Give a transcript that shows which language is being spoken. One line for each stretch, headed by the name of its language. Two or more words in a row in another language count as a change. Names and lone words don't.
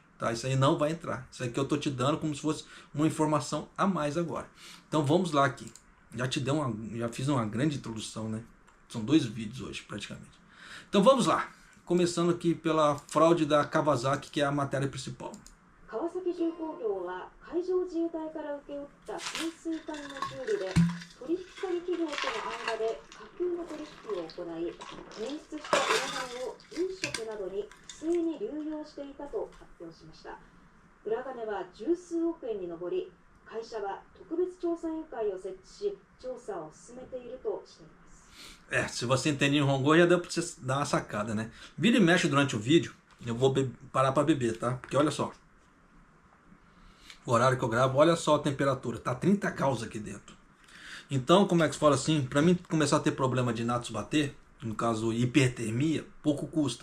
Portuguese: Tá? Isso aí não vai entrar. Isso aqui eu tô te dando como se fosse uma informação a mais agora. Então vamos lá aqui. Já fiz uma grande introdução, né? São 2 vídeos hoje praticamente. Então vamos lá. Começando aqui pela fraude da Kawasaki, que é a matéria principal.
Japanese: Kawasaki Junkōgyōは海上自衛隊から請け負った潜水艦の修理で取引先企業との間で架空の取引を行い、捻出した裏金を飲食などに不正に流用していたと発表しました。裏金は十数億円に上り、会社は特別調査委員会を設置し、調査を進めているとしています。
Portuguese: Se você entende em Hongo, já deu pra você dar uma sacada, né? Vira e mexe durante o vídeo, eu vou parar pra beber, tá? Porque olha só. O horário que eu gravo, olha só a temperatura. Tá 30 graus aqui dentro. Então, como é que se fala assim? Pra mim começar a ter problema de Natsu bater, no caso hipertermia, pouco custa.